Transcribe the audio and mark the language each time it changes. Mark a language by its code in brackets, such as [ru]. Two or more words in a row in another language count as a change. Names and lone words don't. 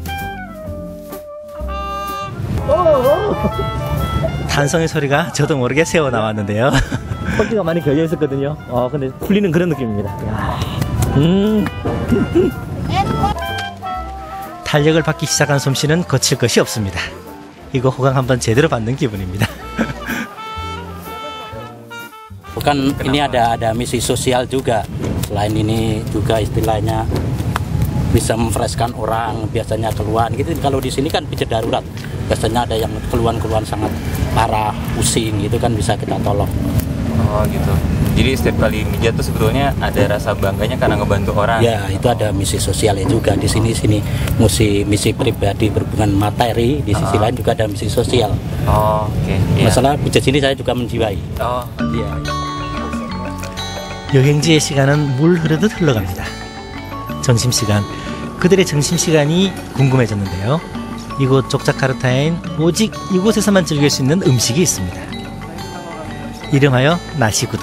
[ko] 탄성의 소리가 저도 모르게 새어나왔는데요. 턱기가 많이 걸려 있었거든요. 근데 풀리는 그런 느낌입니다. 탄력을 받기 시작한 솜씨는 거칠 것이 없습니다. 이거 호강 한번 제대로 받는 기분입니다. [id] Bukan ini ada misi sosial juga. Selain ini juga istilahnya bisa memfreshkan orang, biasanya keluhan gitu. Kalau di sini kan pijat darurat. Biasanya ada yang keluhan-keluhan sangat parah, pusing gitu kan bisa kita tolong. Oh gitu. Jadi setiap kali mijat tuh sebetulnya ada rasa bangganya karena ngebantu orang. Ya, itu ada misi sosialnya juga di sini misi pribadi berhubungan materi, di sisi lain juga ada misi sosial. Oh, oke. Masalah pijat sini saya juga menjiwai. Oh, iya. [ko] 여행지의 시간은 물 흐르듯 흘러갑니다. 점심시간, 그들의 점심시간이 궁금해졌는데요. 이곳 족자카르타엔 오직 이곳에서만 즐길 수 있는 음식이 있습니다. 이름하여 나시구득.